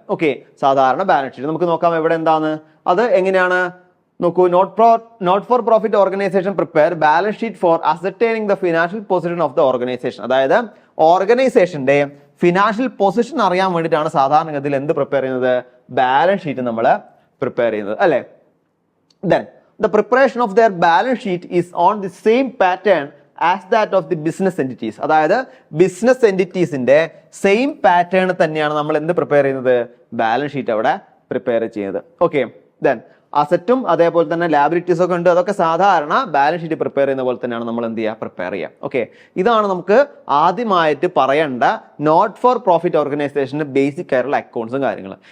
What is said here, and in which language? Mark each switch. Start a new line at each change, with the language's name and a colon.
Malayalam: Okay, സാധാരണ balance sheet നമുക്ക് നോക്കാം എവിടെ എന്താണ് അത് എങ്ങനെയാണ്.
English: നോക്കൂ, not for profit organisation prepare balance sheet for ascertaining the financial position of the organisation.
Malayalam: അതായത് ഓർഗനൈസേഷന്റെ ഫിനാൻഷ്യൽ പൊസിഷൻ അറിയാൻ വേണ്ടിയിട്ടാണ് സാധാരണഗതിയിൽ എന്ത് പ്രിപ്പയർ ചെയ്യുന്നത്? ബാലൻസ് ഷീറ്റ് നമ്മൾ പ്രിപ്പയർ ചെയ്യുന്നത് അല്ലെ.
English: Then the preparation of their balance sheet is on the same pattern as that of the business entities.
Malayalam: അതായത് ബിസിനസ് എന്റിറ്റീസിന്റെ സെയിം പാറ്റേൺ തന്നെയാണ് നമ്മൾ എന്ത് പ്രിപ്പയർ ചെയ്യുന്നത്? ബാലൻസ് ഷീറ്റ് അവിടെ പ്രിപ്പയർ ചെയ്യുന്നത്. ഓക്കെ, ദെൻ അസറ്റും അതേപോലെ തന്നെ ലാബിലിറ്റീസ് ഒക്കെ ഉണ്ട്. അതൊക്കെ സാധാരണ ബാലൻസ് ഷീറ്റ് പ്രിപ്പയർ ചെയ്യുന്ന പോലെ തന്നെയാണ് നമ്മൾ എന്ത് ചെയ്യുക? പ്രിപ്പയർ ചെയ്യുക. ഓക്കെ, ഇതാണ് നമുക്ക് ആദ്യമായിട്ട് പറയേണ്ട നോട്ട് ഫോർ പ്രോഫിറ്റ് ഓർഗനൈസേഷന്റെ ബേസിക് ആയിട്ടുള്ള അക്കൗണ്ട്സും കാര്യങ്ങളും.